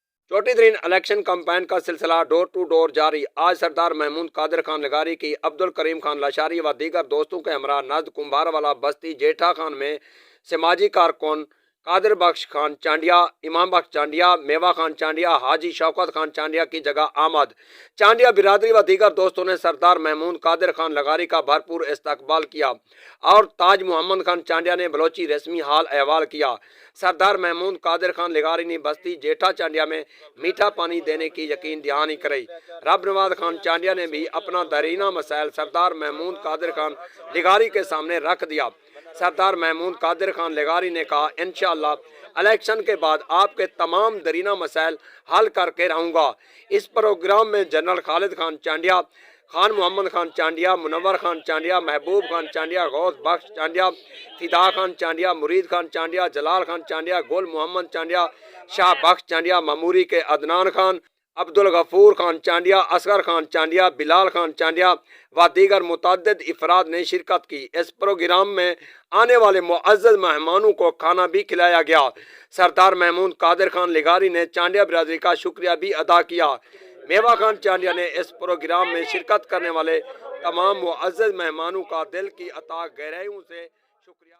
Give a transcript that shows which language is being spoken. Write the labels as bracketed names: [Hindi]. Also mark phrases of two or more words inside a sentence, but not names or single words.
[Urdu] چھوٹی ترین الیکشن کیمپین کا سلسلہ [English] door to door [Urdu] جاری. آج سردار محمود قادر خان لغاری کی عبدالکریم خان لاشاری و دیگر دوستوں کے ہمراہ نزد کمہاروالا بستی جیٹھا خان میں سماجی کارکن قادر بخش خان چانڈیہ، امام بخش چانڈیہ، میوہ خان چانڈیہ، حاجی شوکت خان چانڈیہ کی جگہ آمد. چانڈیہ برادری و دیگر دوستوں نے سردار محمود قادر خان لغاری کا بھرپور استقبال کیا اور تاج محمد خان چانڈیہ نے بلوچی رسمی حال احوال کیا. سردار محمود قادر خان لغاری نے بستی جیٹھا چانڈیہ میں میٹھا پانی دینے کی یقین دہانی کرائی. رب نواز خان چانڈیہ نے بھی اپنا دیرینہ مسائل سردار محمود قادر خان لغاری کے سامنے رکھ دیا. سردار محمود قادر خان لغاری نے کہا، ان شاء اللہ الیکشن کے بعد آپ کے تمام دیرینہ مسائل حل کر کے رہوں گا. اس پروگرام میں جنرل خالد خان چانڈیہ، خان محمد خان چانڈیہ، منور خان چانڈیہ، محبوب خان چانڈیہ، غوث بخش چانڈیہ، فدا خان چانڈیہ، مرید خان چانڈیہ، جلال خان چانڈیہ، گل محمد چانڈیہ، شاہ بخش چانڈیہ، مموری کے عدنان خان، عبدالغفور خان چانڈیہ، اصغر خان چانڈیہ، بلال خان چانڈیہ و دیگر متعدد افراد نے شرکت کی. اس پروگرام میں آنے والے معزز مہمانوں کو کھانا بھی کھلایا گیا. سردار محمود قادر خان لغاری نے چانڈیہ برادری کا شکریہ بھی ادا کیا. میوہ خان چانڈیہ نے اس پروگرام میں شرکت کرنے والے تمام معزز مہمانوں کا دل کی اتھاہ گہرائیوں سے شکریہ.